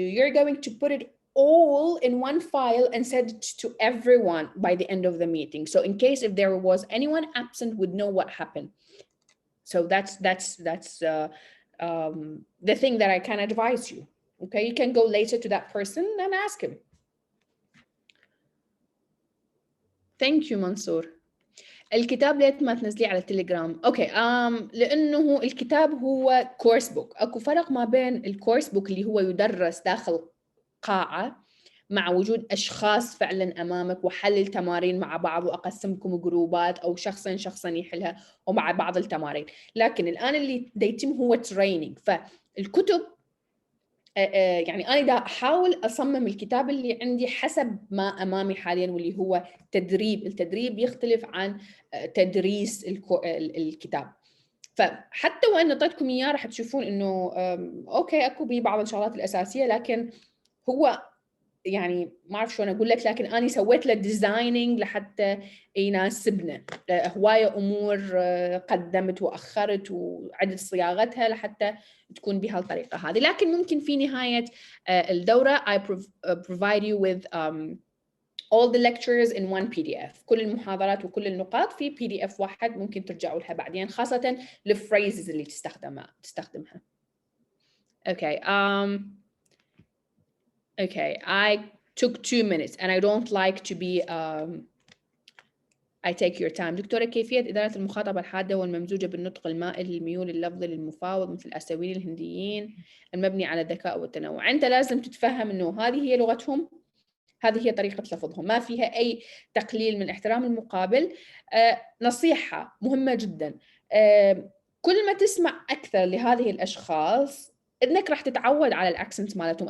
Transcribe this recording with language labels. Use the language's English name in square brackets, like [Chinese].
[English] You're going to put it all in one file and send it to everyone by the end of the meeting. So in case if there was anyone absent, would know what happened. So that's the thing that I can advise you. Okay, you can go later to that person and ask him. Thank you, Mansour. [Arabic] الكتاب ليه ما تنزليه على التليجرام؟ اوكي لانه الكتاب هو كورس بوك. اكو فرق ما بين الكورس بوك اللي هو يدرس داخل قاعة مع وجود اشخاص فعلا امامك وحل التمارين مع بعض واقسمكم جروبات او شخصا يحلها ومع بعض التمارين. لكن الان اللي يتم هو تريننج. فالكتب يعني أنا دا أحاول أصمم الكتاب اللي عندي حسب ما أمامي حالياً واللي هو تدريب. التدريب يختلف عن تدريس الكتاب. فحتى وإن أعطيتكم إياه راح تشوفون إنه أوكي أكو بعض الشغلات الأساسية، لكن هو يعني ما أعرف شلون أقول لك، لكن أنا سويت له ديزايننج لحتى يناسبنا. هواية أمور قدمت وأخرت وعدت صياغتها لحتى تكون بهالطريقة هذه. لكن ممكن في نهاية الدورة [English] I provide you with all the lectures in one PDF. [Arabic] كل المحاضرات وكل النقاط في PDF واحد ممكن ترجعوا لها بعدين، خاصة الفريزز اللي تستخدمها. [English] Okay. Okay, I took 2 minutes and I don't like to be I take your time. [Arabic] دكتورة، كيفية إدارة المخاطبة الحادة والممزوجة بالنطق المائل للميول اللفظي للمفاوض مثل الأساويل الهنديين المبني على الذكاء والتنوع؟ أنت لازم تتفهم إنه هذه هي لغتهم، هذه هي طريقة لفظهم، ما فيها أي تقليل من احترام المقابل. نصيحة مهمة جدا، كل ما تسمع أكثر لهذه الأشخاص إنك راح تتعود على الأكسنت مالتهم.